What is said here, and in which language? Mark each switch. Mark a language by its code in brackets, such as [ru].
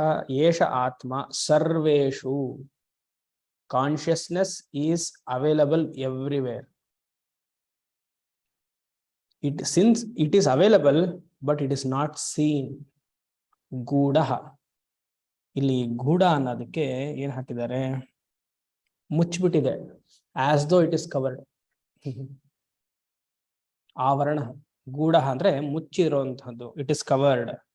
[sa] ಏಷ ಆತ್ಮ ಸರ್ವೇಷು, [en] Consciousness is available everywhere. Since it is available but it is not seen. [kn] ಗೂಢ, ಇಲ್ಲಿ ಗೂಢ ಅನ್ನೋದಕ್ಕೆ ಏನ್ ಹಾಕಿದ್ದಾರೆ, ಮುಚ್ಚಿಬಿಟ್ಟಿದೆ, [en] As though it is covered. [kn] ಆವರಣ, ಗೂಢ ಅಂದ್ರೆ ಮುಚ್ಚಿರುವಂತಹದ್ದು, [en] It is covered.